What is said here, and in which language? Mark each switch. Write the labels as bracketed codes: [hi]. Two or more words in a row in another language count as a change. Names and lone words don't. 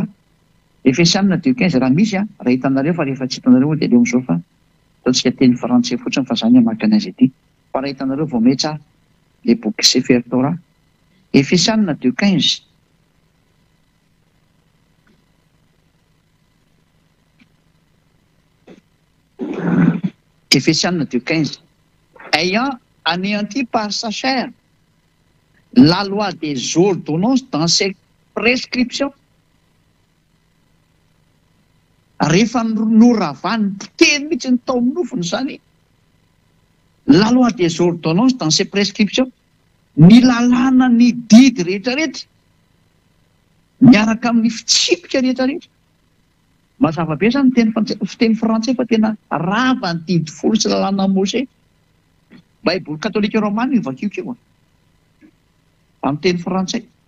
[mg] Efesianina 2:15 raha misy raha hitanareo fa rehefa tsy hitanareo dia leo amin'izao fa ataontsika teny frantsay fotsiny fa zany hamaky anazy ity. Fa raha hitanareo vao metra le boky Sefer Torah. [fr] Efesianina 2:15 Efesianina 2:15 ayant anéanti par sa chair la loi des ordonnances dans ses prescriptions. [mg] Rehefa noravany potehiny mihitsy ny tao nofony zany [fr] la loi des ordonnances dans ses prescriptions, [mg] ny lalàna ny didy rehetrarehetra miaraka amin'ny fitsipika rehetrarehetra. Mazava be zany fiteny frantsay fa tena rava ny didy folo sy lalàna Mose. Baiboly katolika romana io vakiokio amin'ny teny frantsay.